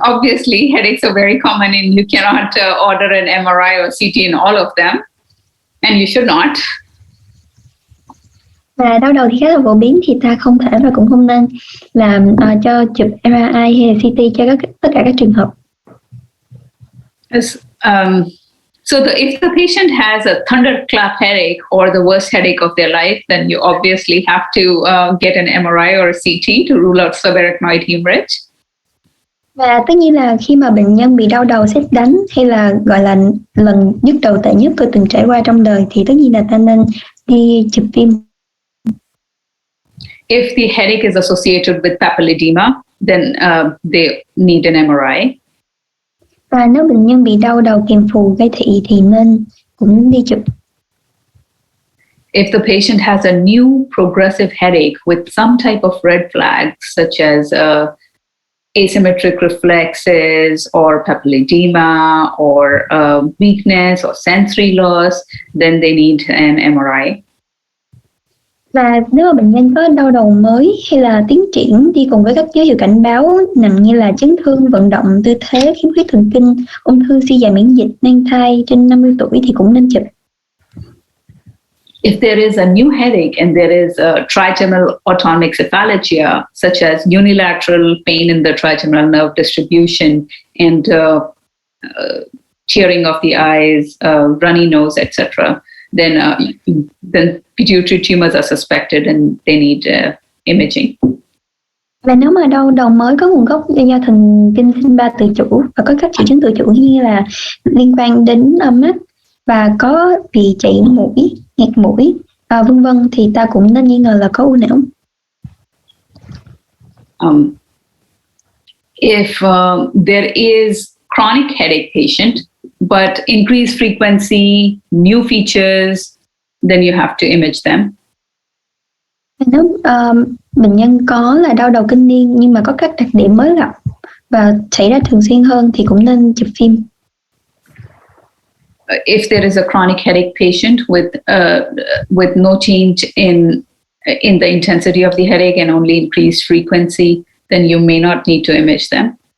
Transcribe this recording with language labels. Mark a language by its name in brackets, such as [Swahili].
[English] Obviously, headaches are very common and you cannot order an MRI or CT in all of them. And you should not. [Vietnamese] Và đau đầu thì khá là phổ biến, thì ta không thể và cũng không nên làm cho chụp MRI hay là CT cho tất cả các trường hợp. [English] So if the patient has a thunderclap headache or the worst headache of their life, then you obviously have to get an MRI or a CT to rule out subarachnoid hemorrhage. [Vietnamese] Và tất nhiên là khi mà bệnh nhân bị đau đầu sét đánh hay là gọi là lần nhức đầu tệ nhất tôi từng trải qua trong đời thì tất nhiên là ta nên đi chụp phim. [English] If the headache is associated with papilledema, then they need an MRI. [Vietnamese] Và nếu bệnh nhân bị đau đầu kèm phù gây thị thì nên cũng đi chụp. [English] If the patient has a new progressive headache with some type of red flags, such as asymmetric reflexes or papilledema or weakness or sensory loss, then they need an MRI. [Vietnamese] Và nếu mà bệnh nhân có đau đầu mới hay là tiến triển đi cùng với các dấu hiệu cảnh báo nặng như là chấn thương vận động, tư thế, khiếm khuyết thần kinh, ung thư, suy giảm miễn dịch, mang thai trên 50 tuổi thì cũng nên chụp. [English] If there is a new headache and there is a trigeminal autonomic cephalgia, such as unilateral pain in the trigeminal nerve distribution and tearing of the eyes, runny nose, etc., then pituitary tumors are suspected and they need imaging. [Vietnamese] Và nếu mà đau đầu mới có nguồn gốc do thần kinh sinh ba tự chủ và có các triệu chứng tự chủ như là liên quan đến mắt và có bị chảy mũi, nghẹt mũi, vân vân, thì ta cũng nên nghi ngờ là có u não. [English] If there is chronic headache patient but increased frequency, new features, then you have to image them. [Vietnamese] Nếu bệnh nhân có là đau đầu kinh niên nhưng mà có các đặc điểm mới gặp và xảy ra thường xuyên hơn thì cũng nên chụp phim. [English] If there is a chronic headache patient with no change in the intensity of the headache and only increased frequency, then you may not need to image them.